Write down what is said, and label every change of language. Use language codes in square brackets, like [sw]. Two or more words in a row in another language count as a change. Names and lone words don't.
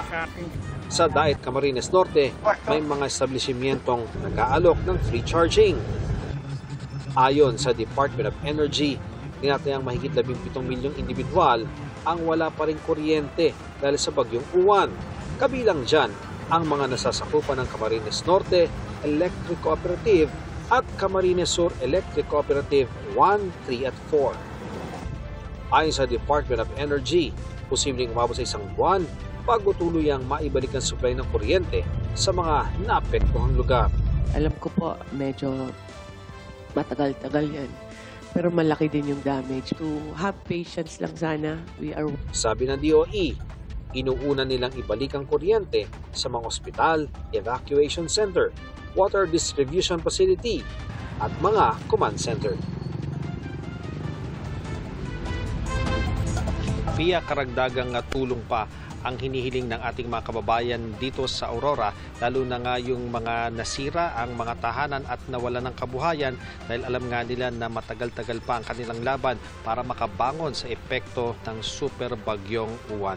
[tl] Sa Daet, Camarines Norte, may mga establishmentong nag-aalok ng [en] free charging. [tl] Ayon sa Department of Energy, tinatayang mahigit 17 milyong individual ang wala pa rin kuryente dahil sa bagyong Uwan. Kabilang dyan ang mga nasasakupan ng Camarines Norte Electric Cooperative at Camarines Sur Electric Cooperative 1, 3 at 4. Ayon sa Department of Energy, posibleng umabot sa 1 buwan bago tuluyang maibalik ang supply ng kuryente sa mga naapektuhang lugar. Alam ko po, medyo matagal-tagal yan. Pero malaki din yung damage. [en] To have patience [tl] lang sana. Sabi ng DOE, inuuna nilang ibalik ang kuryente sa mga ospital, [en] evacuation center, water distribution facility, [tl] at mga [en] command center. [tl] Via karagdagang tulong pa ang hinihiling ng ating mga kababayan dito sa Aurora, lalo na nga yung mga nasira, ang mga tahanan at nawala ng kabuhayan dahil alam nga nila na matagal-tagal pa ang kanilang laban para makabangon sa epekto ng super bagyong Uwan.